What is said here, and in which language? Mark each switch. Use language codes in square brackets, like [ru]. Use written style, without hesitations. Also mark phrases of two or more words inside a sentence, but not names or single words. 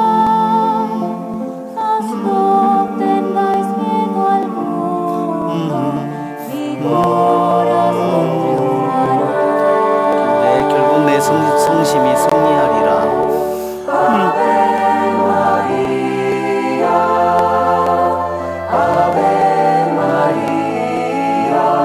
[es] Mas no tengáis miedo alguno, mi corazón triunfará. [ko] 네, 결국 내 성심이 승리하리라. [la] Ave María, Ave María,